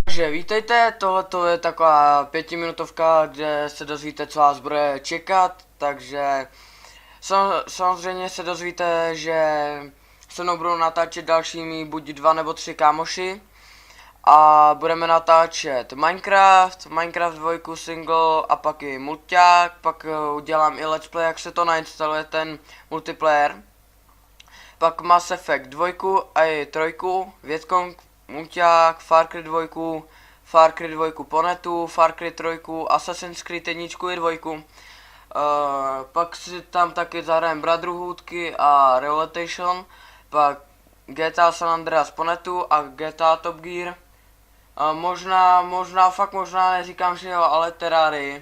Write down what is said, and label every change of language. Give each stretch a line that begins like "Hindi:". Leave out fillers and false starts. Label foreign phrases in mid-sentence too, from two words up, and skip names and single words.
Czech: Takže vítejte, tohle je taková 5minutovka, kde se dozvíte, co vás bude čekat, takže samozřejmě se dozvíte, že se mnou budou natáčet dalšími buď 2 nebo 3 kámoši a budeme natáčet Minecraft 2 single a pak i mulťák, pak udělám i
English: let's play,
Czech: jak se to nainstaluje ten multiplayer, pak Mass Effect 2 a i 3, Vietcong, mulťák, Far Cry 2, Far Cry 2 po netu, Far Cry 3, Assassin's Creed 1 i 2. Pak si tam taky zahrajem Brotherhoodky a Relocation, pak GTA San Andreas po netu a GTA Top Gear. Možná neříkám, že jo, ale Terrarii.